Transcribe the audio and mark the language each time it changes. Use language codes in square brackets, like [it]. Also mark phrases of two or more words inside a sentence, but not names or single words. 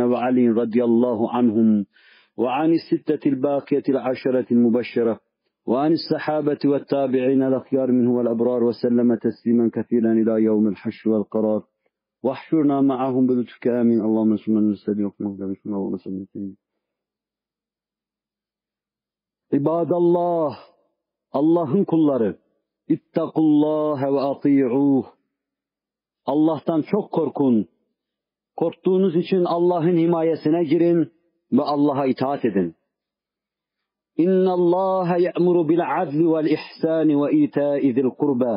[ar] وعلي رضي الله عنهم وعن الستة الباقية العشرة المبشرة وعن الصحابة والتابعين الأخيار منه والأبرار وسلم تسليما كثيرا إلى يوم الحشر والقرار واحشرنا معهم بلطفك آمين اللهم صل وسلم İbadallah, [tr] Allah'ın kulları, [ar] اتقوا الله وأطيعوه. [tr] Allah'tan çok korkun. Korktuğunuz için Allah'ın himayesine girin ve Allah'a itaat edin. [ar] إن الله يأمر بالعدل والإحسان وإيتاء ذي القربى.